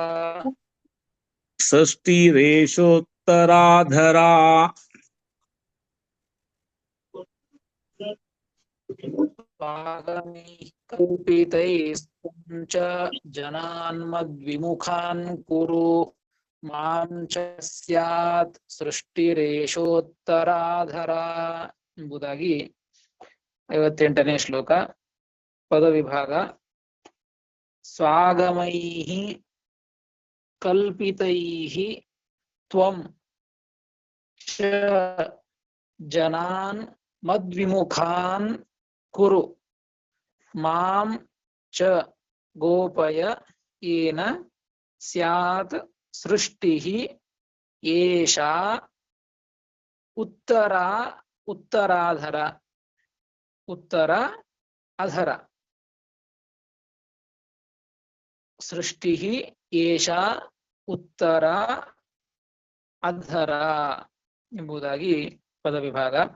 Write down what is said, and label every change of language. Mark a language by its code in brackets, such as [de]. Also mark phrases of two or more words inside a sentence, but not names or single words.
[sa] षष्टिरेषोत्तराधरा ಸ್ವಾಗಮೈ ಕಲ್ಪಿತೈಸ್ತ್ವಂ ಚ ಜನಾನ್ ಮದ್ವಿಮುಖಾನ್ ಕುರು ಮಾಂ ಚ ಸ್ಯಾತ್ ಸೃಷ್ಟಿರೇಶೋತ್ತರಾಧರ [kn] ಎಂಬುದಾಗಿ 58ನೇ ಶ್ಲೋಕ ಪದವಿಭಾಗ. [sa] ಸ್ವಾಗಮೈಃ ಕಲ್ಪಿತೈಃ ತ್ವಂ ಚ ಜನಾನ್ ಮದ್ವಿಮುಖಾನ್ ಕುರು ಮಾಂ ಚ ಗೋಪಯ ಏನ ಸ್ಯಾತ್ ಸೃಷ್ಟಿಃ ಏಷಾ ಉತ್ತರಾಧರ ಉತ್ತರ ಅಧರ ಸೃಷ್ಟಿಃ ಏಷಾ ಉತ್ತರ ಅಧರ [kn] ಎಂಬುದಾಗಿ ಪದವಿಭಾಗ.